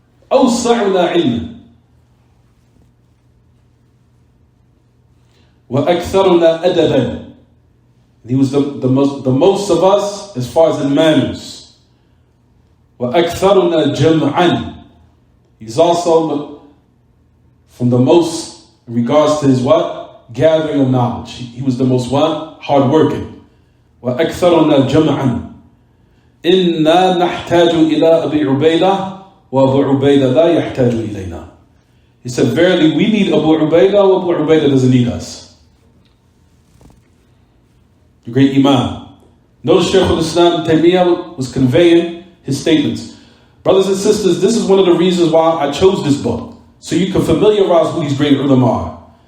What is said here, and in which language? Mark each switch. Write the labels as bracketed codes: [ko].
[ar] أوسعنا علما وأكثرنا أدبا. [en] He was the most of us as far as in manners. [ar] وأكثرنا جمعا. [en] He's also from the most in regards to his what? Gathering of knowledge. He was the most what? Hardworking. [ar] وأكثرنا جمعا. إنا نحتاج إلى أبي عبيدة وأبو عبيدة لا يحتاج إلينا. [en] He said, verily we need Abu Ubaidah, Abu Ubaidah doesn't need us. The great Imam. Notice Shaykh al-Islam Taymiyyah was conveying his statements. Brothers and sisters, this is one of the reasons why I chose this book, so you can familiarize who these great ulama are.